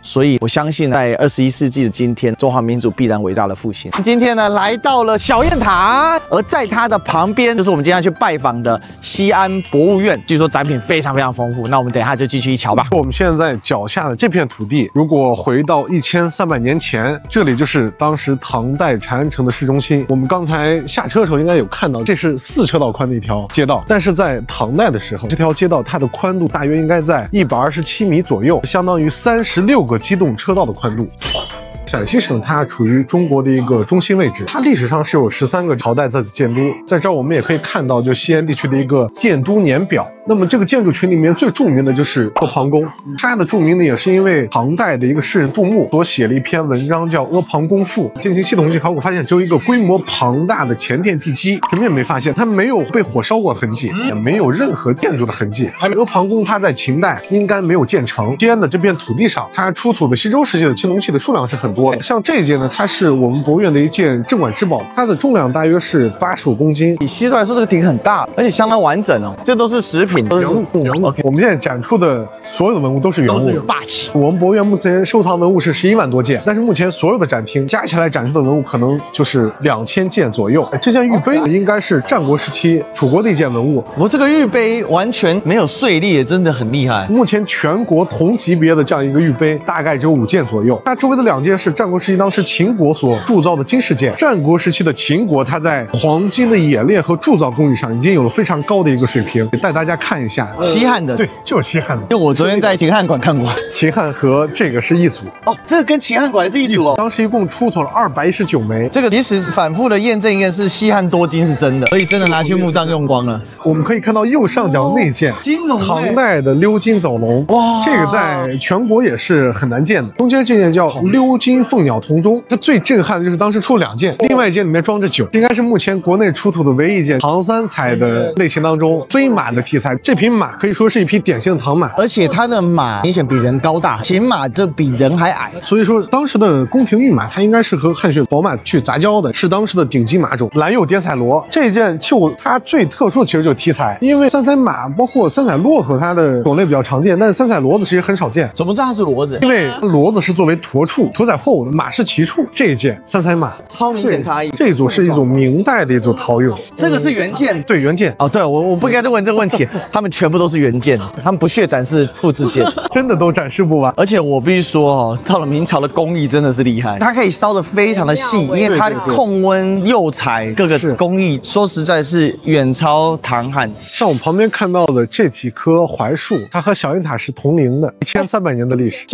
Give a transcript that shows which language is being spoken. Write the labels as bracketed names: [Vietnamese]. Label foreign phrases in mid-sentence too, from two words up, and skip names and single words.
[Chinese] 所以我相信，在21世紀的今天，中華民族必然偉大的復興。今天呢，來到了小雁塔，而在它的旁邊，就是我們今天要去拜訪的西安博物院。據說展品非常非常豐富，那我們等一下就繼續一瞧吧。我們現在腳下的這片土地，如果回到1300年前。這裡就是當時唐代長安城的市中心。我們剛才下車的時候應該有看到，這是4車道寬的一條街道。但是在唐代的時候，這條街道它的寬度大約應該在127米左右，相當於36個機動車道的寬度。陝西省它處於中國的一個中心位置，它歷史上是有13個朝代在此建都。在這兒我們也可以看到，就西安地區的一個建都年表。那麼這個建築群裡面最著名的就是阿房宮，它的著名呢也是因為唐代的一個詩人杜牧所寫了一篇文章叫《阿房宮賦》，進行系統性考古發現，只有一個規模龐大的前殿地基，什麼也沒發現，它沒有被火燒過的痕跡，也沒有任何建築的痕跡。阿房宮它在秦代應該沒有建成。西安的這片土地上，它出土的西周時期的青銅器的數量是很多的。像這一件呢，它是我們博物院的一件鎮館之寶，它的重量大約是85公斤。你吸出來說这個鼎很大，而且相當完整哦，這都是食品。都是原物。我們現在展出的所有的文物都是原物，都是霸氣。我們博物院目前收藏文物是11萬多件，但是目前所有的展廳加起來展出的文物可能就是2000件左右。這件玉杯應該是戰國時期楚國的一件文物。我這個玉杯完全沒有碎裂，真的很厲害。目前全國同級別的這樣一個玉杯大概只有5件左右。它周圍的2件是戰國時期當時秦國所鑄造的金飾件。戰國時期的秦國，它在黃金的冶煉和鑄造工藝上已經有了非常高的一個水平。帶大家看一下。西漢的，對，就是西漢的。因為我昨天在秦漢館看過，秦漢和這個是一組哦，這個跟秦漢館是一組哦。當時一共出土了219枚，這個其實反覆的驗證一個是西漢多金是真的，所以真的拿去墓葬用光了。我們可以看到右上角那件金龍，唐代的鎏金藻龍，哇，這個在全國也是很難見的。中間這件叫鎏金鳳鳥銅鐘，它最震撼的就是當時出了2件，另外一件裡面裝着酒，應該是目前國內出土的唯一一件唐三彩的類型當中飛馬的題材。這匹馬可以說是一匹典型的唐馬，而且它的馬明顯比人高大，秦馬這比人還矮，所以說當時的宮廷御馬它應該是和汗血寶馬去雜交的，是當時的頂級馬種。藍釉點彩螺這件繡它最特殊的其實就是題材，因為三彩馬包括三彩駱駝它的種類比較常見，但是三彩骡子其實很少見。怎麼知道它是骡子？因為骡子是作為馱畜，馱載貨物的，馬是騎畜。這一件三彩馬超明顯差異。這一組是一組明代的一組陶俑，這個是原件，對原件。哦，對我不應該再問這個問題，他們全部都是原件，他們不屑展示複製件，真的都展示不完。而且我必須說哦，到了明朝的工藝真的是厲害，它可以燒得非常的細，因為它控溫、釉彩各個工藝，說實在是遠超唐漢。像我們旁邊看到的這幾棵槐樹，它和小雁塔是同齡的，1300年的歷史。